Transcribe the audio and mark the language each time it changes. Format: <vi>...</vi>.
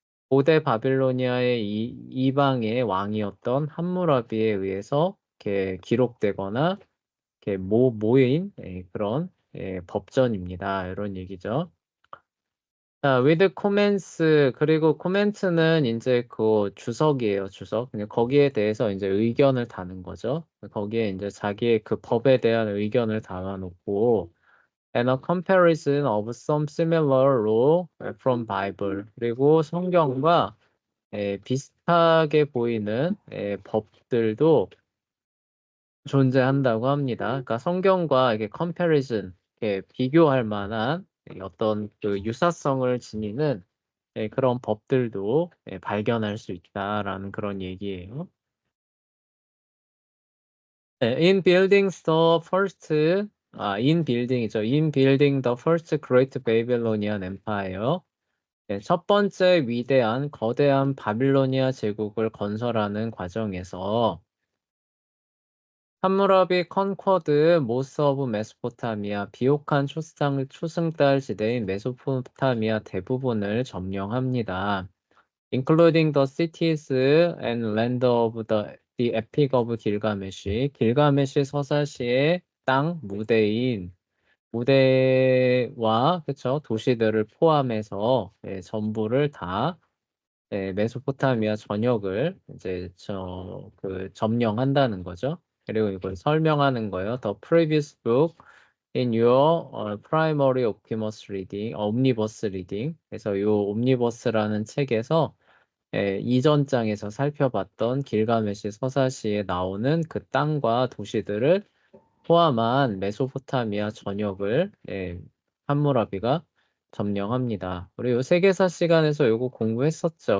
<ko>고대 바빌로니아의 이방의 왕이었던 함무라비에 의해서 이렇게 기록되거나 이렇게 모인 그런 법전입니다. 이런 얘기죠. 자,</ko> <en>with comments</en> <ko>그리고 comment는 이제 주석이에요, 주석. 그냥 거기에 대해서 이제 의견을 다는 거죠. 거기에 이제 자기의 그 법에 대한 의견을 담아놓고</ko> <en>and a comparison of some similar law from Bible.</en> <ko>그리고 성경과 비슷하게 보이는 법들도 존재한다고 합니다. 그러니까 성경과 이게 comparison, 비교할 만한 어떤 유사성을 지니는 그런 법들도 발견할 수 있다라는 그런 얘기예요.</ko> <en>In building the first, in building이죠. In building the first great Babylonian empire.</en> <ko>첫 번째 위대한 거대한 바빌로니아 제국을 건설하는 과정에서 함무라비</ko> <en>컨쿼드 모스 오브</en> <ko>메소포타미아 비옥한 초승달 지대인 메소포타미아 대부분을 점령합니다.</ko> <en>including the cities and land of the epic of 길가메시.</en> <ko>길가메시 서사시의 땅 무대와 그쵸 도시들을 포함해서 전부를 다 메소포타미아 전역을 이제 점령한다는 거죠. 그리고 이걸 설명하는 거예요.</ko> <en>The previous book in your primary omnibus reading.</en> <ko>그래서 요 옴니버스라는 책에서 이전 장에서 살펴봤던 길가메시 서사시에 나오는 그 땅과 도시들을 포함한 메소포타미아 전역을 함무라비가 점령합니다. 우리 요 세계사 시간에서 요거 공부했었죠.</ko>